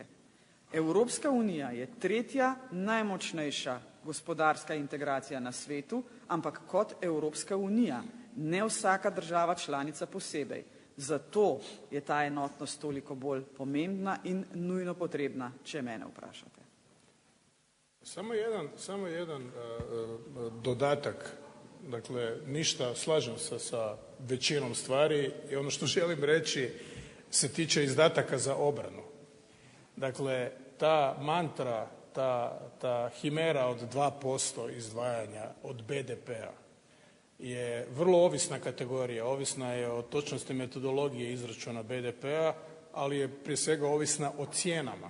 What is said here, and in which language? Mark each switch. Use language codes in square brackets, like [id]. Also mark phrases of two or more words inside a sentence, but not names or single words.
[sl] Evropska unija je tretja najmočnejša gospodarska integracija na svetu, ampak kot Evropska unija, ne vsaka država članica posebej. Zato je ta enotnost toliko bolj pomembna in nujno potrebna, če mene vprašate. [hr] Samo jedan dodatak. Dakle, ništa, slažem se sa većinom stvari i ono što želim reći se tiče izdataka za obranu. Dakle, ta mantra, ta himera od 2% izdvajanja od BDP-a je vrlo ovisna kategorija, ovisna je o točnosti metodologije izračuna BDP-a, ali je prije svega ovisna o cijenama.